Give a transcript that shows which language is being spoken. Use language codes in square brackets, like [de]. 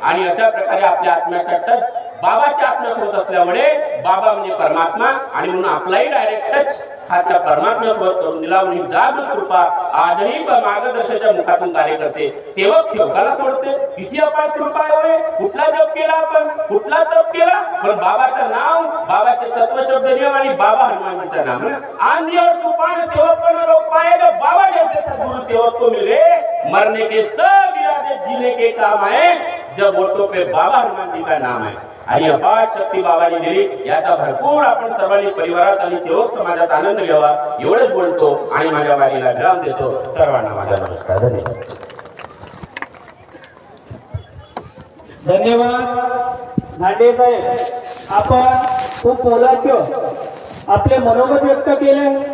[mr] आणि अशा प्रकारे आपल्या आत्म्याचा टच बाबाच्या आत्म्यासोबत असल्यामुळे बाबा म्हणजे परमात्मा, आणि म्हणून आपलाही डायरेक्ट टच हा त्या परमात्म्यासोबत करून दिला. म्हणून जागृत कृपा आजही मार्गदर्शनाच्या मुखातून कार्य करते. सेवक सेवकाला सोडते. किती अपार कृपा आहे. कुठला जप केला आपण, कुठला तप केला, पण बाबाचं नाव, बाबाचे तत्व शब्द नियम आणि बाबा हनुमानजीचं नाम. [hi] आंधी और तूफान सेवक को न रोक पाएगा, बाबा जैसे सद्गुरु सेवक को मिल गए, मरने के सब इरादे जीने के काम आए, जब ओटो पे बाबा हनुमान जी का नाम है. [mr] आणि अपार शक्ती बाबांनी दिली. याचा भरपूर आपण सर्वांनी परिवारात आणि सेवक समाजात आनंद घ्यावा, एवढंच बोलतो आणि माझ्या वारीला विराम देतो. सर्वांना माझा नमस्कार. धन्यवाद. धन्यवाद नांडे साहेब, आपण खूप बोलायचो, आपले मनोगत व्यक्त केले.